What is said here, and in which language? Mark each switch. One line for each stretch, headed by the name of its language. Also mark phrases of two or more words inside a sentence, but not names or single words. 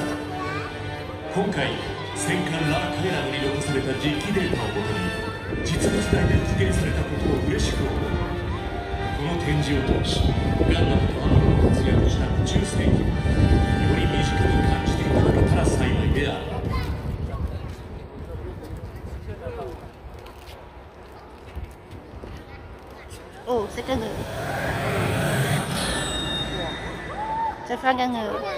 Japanese: 今回戦艦ラーカエラムに残された実機データをもとに実物大で実現されたことを嬉しく思う。この展示を通しガンダムとアムロの活躍した宇宙世紀をより身近に感じていただけたら幸いである。
French: Oh, c'est qu'un nœud. Ça fait un nœud.